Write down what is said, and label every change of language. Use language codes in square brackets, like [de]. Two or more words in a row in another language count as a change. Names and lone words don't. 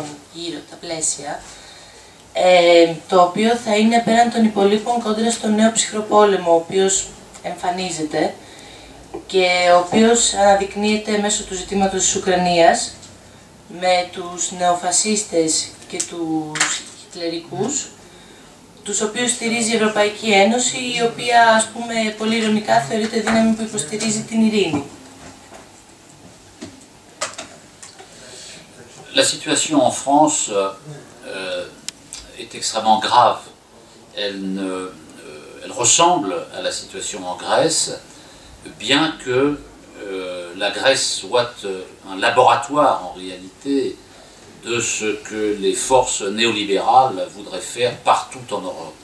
[el] γύρω τα πλαίσια, το οποίο θα είναι πέραν των υπολείπων κόντρα στον νέο ψυχροπόλεμο ο οποίος εμφανίζεται και ο οποίος αναδεικνύεται μέσω του ζητήματος της Ουκρανίας με τους νεοφασίστες και τους χιτλερικούς, τους οποίους στηρίζει η Ευρωπαϊκή Ένωση, η οποία, ας πούμε, πολύ ειρωνικά θεωρείται δύναμη που υποστηρίζει την ειρήνη. [fr] La situation en France est extrêmement grave. Elle ressemble à la situation en Grèce, bien que la Grèce soit un laboratoire en réalité de ce que les forces néolibérales voudraient faire partout en Europe.